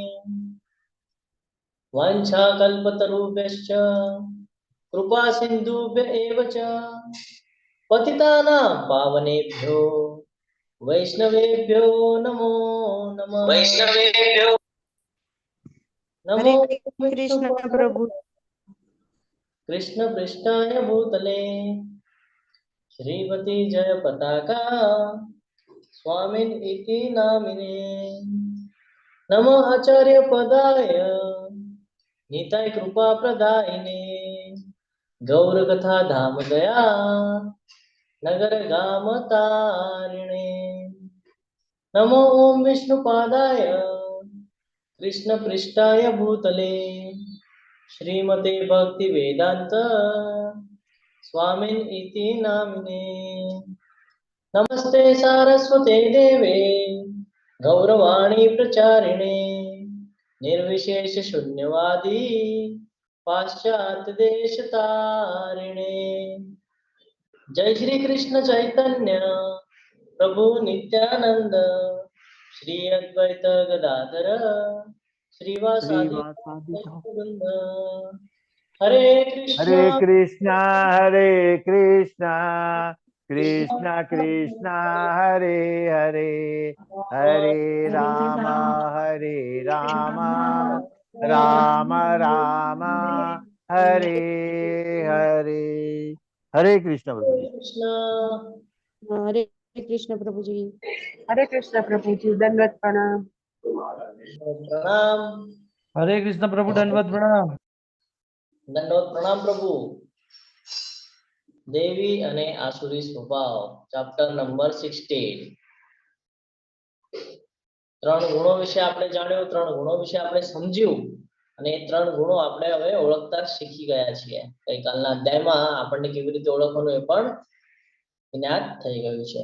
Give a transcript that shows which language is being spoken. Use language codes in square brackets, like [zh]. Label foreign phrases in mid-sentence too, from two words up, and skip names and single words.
[sa] वाञ्छाकल्पतरुभ्यश्च कृपा सिन्धुभ्य एव च पतितानां पावनेभ्यो वैष्णवेभ्यो नमो नमः। नमो [hi] हरे कृष्ण प्रभु। [sa] कृष्ण पृष्ठाय भूतले श्रीमती जय पताका स्वामिन् इति नामिने। नमो आचार्य पदाय निताय कृपा प्रदायिने गौर कथा धाम दया नगर गाम तारिणे। नमो ओम विष्णुपादाय कृष्ण पृष्ठाय भूतले श्रीमते भक्ति वेदांत स्वामिन् इति नामिने। नमस्ते सारस्वते देवे गौरवाणी प्रचारिणे निर्विशेष शून्यवादी पाश्चात्य देश तारिणे। जय श्री कृष्ण चैतन्य प्रभु नित्यानंद श्री अद्वैत गदाधर श्रीवासादि वृंद। हरे कृष्ण हरे कृष्णा कृष्ण कृष्ण हरे हरे हरे राम राम राम हरे हरे। [hi] हरे कृष्ण प्रभु जी। कृष्ण हरे कृष्ण प्रभु जी। हरे कृष्ण प्रभु जी। दंडवत प्रणाम। प्रणाम। हरे कृष्ण प्रभु दंडवत प्रणाम। दंडवत प्रणाम प्रभु। [gu] देवी અને આસુરી સ્વભાવ [en] chapter number [gu] 16। ત્રણ ગુણો વિશે આપણે જાણ્યું, ત્રણ ગુણો વિશે આપણે સમજ્યું અને એ ત્રણ ગુણો આપણે હવે ઓળખતા શીખી ગયા છીએ। ગઈકાલના અધ્યાયમાં આપણને કેવી રીતે ઓળખવાનું એ પણ જ્ઞાત થઈ ગયું છે।